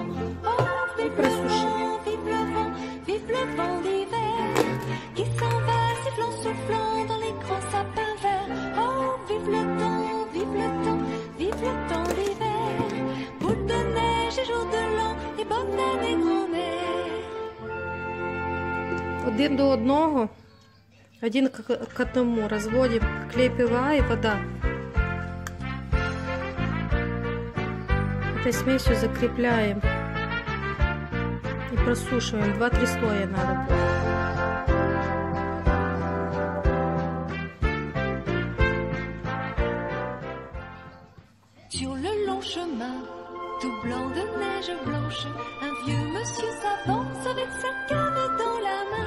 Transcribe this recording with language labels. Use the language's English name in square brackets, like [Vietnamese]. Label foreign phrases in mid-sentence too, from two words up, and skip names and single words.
[French] Oh, vive le vent, vive le vent, vive le vent d'hiver qui s'en va sifflant, soufflant dans les grands sapins verts. Oh, vive le temps, vive le temps, vive le temps d'hiver. Boule de neige et jour de l'an et bonne année grand-mère. [Russian] Один до одного, один к одному, разводим клей ПВА и вода. Этой смесью закрепляем и просушиваем. 2-3 слоя надо будет. [French] Sur le long chemin, tout blanc de neige blanche, un vieux monsieur s'avance avec sa canne dans la main.